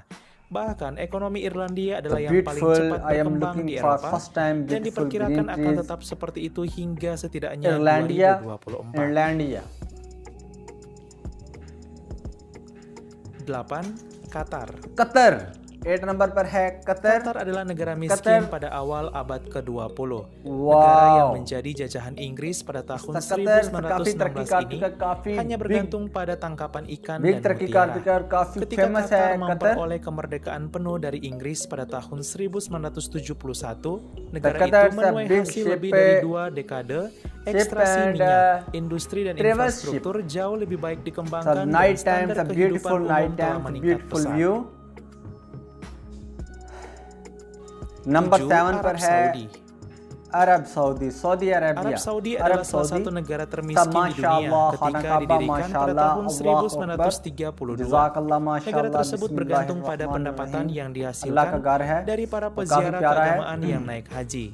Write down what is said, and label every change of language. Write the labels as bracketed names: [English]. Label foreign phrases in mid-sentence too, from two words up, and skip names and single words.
[Indonesian] Bahkan ekonomi Irlandia adalah yang paling cepat berkembang di Eropa dan diperkirakan akan tetap seperti itu hingga setidaknya 2024. 8. Qatar. [Hindi] 8 नंबर पर है कतर। [Indonesian] Qatar adalah negara miskin pada awal abad ke-20. Negara yang menjadi jajahan Inggris pada tahun 1916 ini hanya bergantung pada tangkapan ikan dan mutiara. Ketika Qatar memperoleh kemerdekaan penuh dari Inggris pada tahun 1971, negara itu menuai hasil lebih dari 2 dekade. Ekstraksi minyak, industri dan infrastruktur jauh lebih baik dikembangkan dan standar kehidupan umum telah meningkat pesat. [Hindi] नंबर 7 पर है Arab Saudi. Saudi Arabia. [Indonesian] Arab Saudi adalah salah satu negara termiskin di dunia ketika didirikan pada tahun 1932. Negara tersebut bergantung pada pendapatan yang dihasilkan dari para peziarah keagamaan yang naik haji.